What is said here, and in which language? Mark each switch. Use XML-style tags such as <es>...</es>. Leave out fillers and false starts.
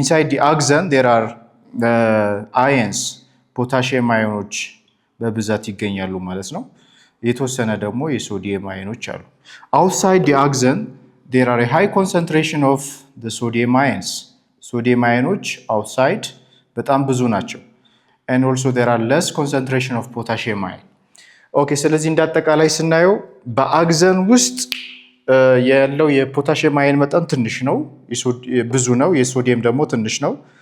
<en>the axon there are ions,</en> <am>ፖታሽየም አዮኖች በብዛት ይገኛሉ ማለት ነው። የተወሰነ ደግሞ የሶዲየም አዮኖች አሉ።</am> <en>outside the axon there are a high concentration of the sodium ions.</en> <am>ሶዲየም አዮኖች</am> <en>outside</en> <am>በጣም ብዙ ናቸው።</am> <en>and also there are less concentration of potassium ion.</en> <am>ኦኬ፣ ስለዚህ እንዳጠቃላይ ስናየው በአግዘን ውስጥ ያለው የፖታሽየም አየን መጠን ትንሽ ነው፣ ብዙ ነው። የሶዲየም ደግሞ ትንሽ ነው።</am>